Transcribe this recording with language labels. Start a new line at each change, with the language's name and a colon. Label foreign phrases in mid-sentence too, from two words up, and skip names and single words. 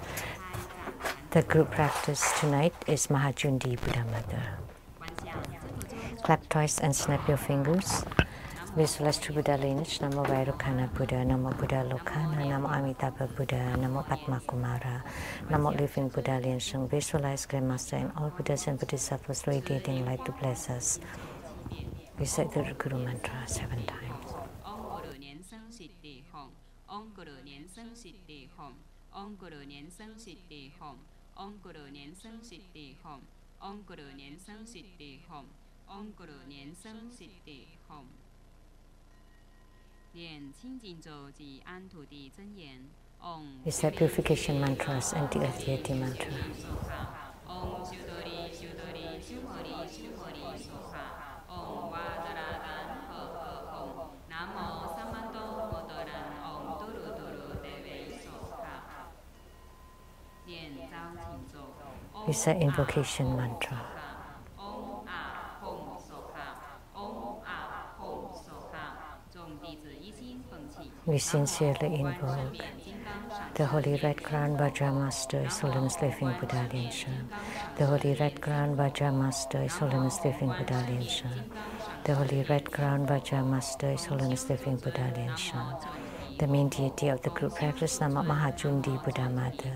English: The group practice tonight is Maha Cundi Buddha Mother. Clap twice and snap your fingers. Visualize true Buddha lineage. Namo Vairocana Buddha, Namo Buddha Lokana, Namo Amitabha Buddha, Namo Padma Kumara, Namo Living Buddha Lian-Sheng. Visualize Grandmaster and all Buddhas and Bodhisattvas radiating light to bless us. Recite the Guru Mantra 7 times.
Sanskrit: Om Guru Lian-Sheng Siddhi Hom. Om Guru Lian-Sheng Siddhi Hom. Om Guru Lian-Sheng Siddhi Hom. Om Guru Lian-Sheng Siddhi Hom. Om Guru Lian-Sheng Siddhi Hom. Om Guru Lian-Sheng Siddhi Hom.
Chinese: 念清净咒及安土地真言。
English: Recite purification mantras and the Adhyati mantra.
Sanskrit: Om Shudori Shudori Shudori Shudori Soha. Om Vadaradan Ho Ho Om. Namo Samando Modoran Om Duru Duru Deve Soha.
Chinese: 念招请咒。
English: Recite invocation mantra.
Sanskrit: Om Ah Hom Soha. Om Ah Hom Soha.
Chinese: 众弟子一心奉祈。
English: We sincerely invoke the Holy Red Crown Vajra Master, His Holiness Living Buddha Lian-Sheng. The Holy Red Crown Vajra Master, His Holiness Living Buddha Lian-Sheng. The Holy Red Crown Vajra Master, His Holiness Living Buddha Lian-Sheng. The main deity of the group practice, Nama Maha Cundi Buddha Mother.